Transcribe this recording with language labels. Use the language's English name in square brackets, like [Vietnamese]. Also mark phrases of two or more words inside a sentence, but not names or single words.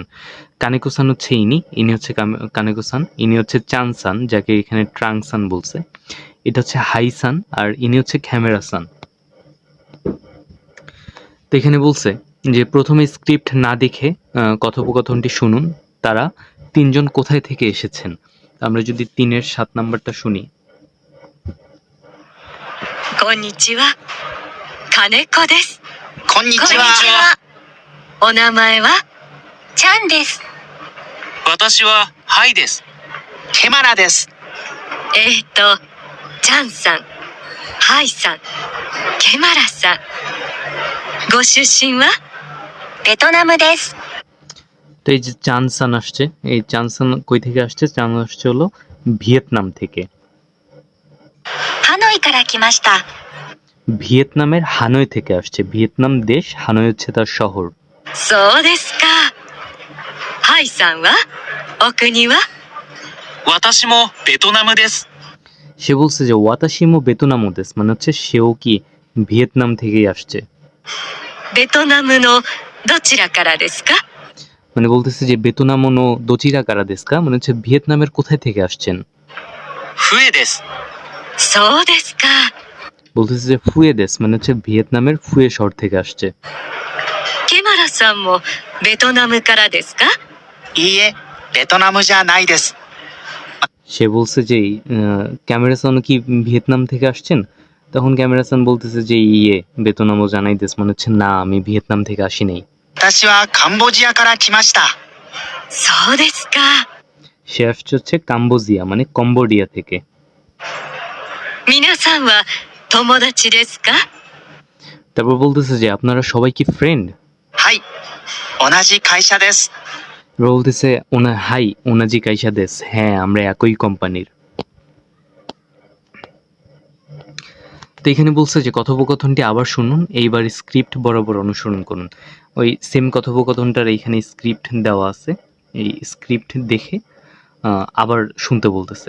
[Bangla] কানেকো-সান হচ্ছে ইনি হচ্ছে কানেকো-সান, ইনি হচ্ছে চান-সান, যাকে এখানে ট্রাং-সান বলছে, এটা হচ্ছে হাই-সান, আর ইনি হচ্ছে ক্যামেরা-সান। তো এখানে বলছে যে প্রথমে স্ক্রিপ্ট না দেখে কথোপকথনটি শুনুন। তারা 3 জন কোথায় থেকে এসেছেন? আমরা যদি 3-এর 7 নাম্বারটা শুনি। [Japanese] こんにちは。金子です。こんにちは。お名前はちゃんです。私はハイです。ケマラです。ちゃんさん、ハイさん、ケマラさん。ご出身はベトナムです。 [Bangla] তো এই যে চান-সান আসছে, এই চান-সান কই থেকে আসছে? চান আসছে হলো ভিয়েতনাম থেকে। [Japanese] ハノイから来ました。 [Bangla] ভিয়েতনামের হানয় থেকে আসছে। ভিয়েতনাম দেশ, হানয় হচ্ছে তার শহর। [Japanese] そうですか。ハイさんはお国は私もベトナムです。 [Bangla] সে বলছে যে [Japanese] 私もベトナムです [Bangla] মানে হচ্ছে সেও কি ভিয়েতনাম থেকেই আসছে। [Japanese] ベトナムのどちらからですか？ [Bangla] মানে বলতেছে যে [Japanese] ベトナムのどちらからですか [Bangla] মানে হচ্ছে ভিয়েতনামের কোথায় থেকে আসছেন। [Japanese] フエです。そうですか。 [Bangla] বলতেছে যে [Japanese] フエです [Bangla] মানে হচ্ছে ভিয়েতনামের ফুয়ে শহর থেকে আসছে। [Japanese] ケマラさんもベトナムからですか？いいえ、ベトナムじゃないです。 [Bangla] সে বলছে যে ক্যামেরাসান কি ভিয়েতনাম থেকে আসছেন? তখন ক্যামেরাসান বলতেছে যে [Japanese] いいえ ベトナムじゃないです [Bangla] মানে হচ্ছে না, আমি ভিয়েতনাম থেকে আসি নাই। [Japanese] 私はカンボジアから来ました。そうですか。 [Bangla] সে আসছে হচ্ছে কাম্বোজিয়া মানে কম্বোডিয়া থেকে। [Japanese] 皆さんは友達ですか？ [Bangla] তারপর বলতেছে যে আপনারা সবাই কি ফ্রেন্ড? [Japanese] はい、同じ会社です。 [Bangla] এবার বলতেছে [Japanese] はい 同じ会社です, [Bangla] হ্যাঁ আমরা একই কোম্পানির। তো এখানে বলছে যে কথোপকথনটি আবার শুনুন, এইবার স্ক্রিপ্ট বরাবর অনুসরণ করুন। ওই সেম কথোপকথনটার এইখানে স্ক্রিপ্ট দেওয়া আছে, এই স্ক্রিপ্ট দেখে আবার শুনতে বলতেছে।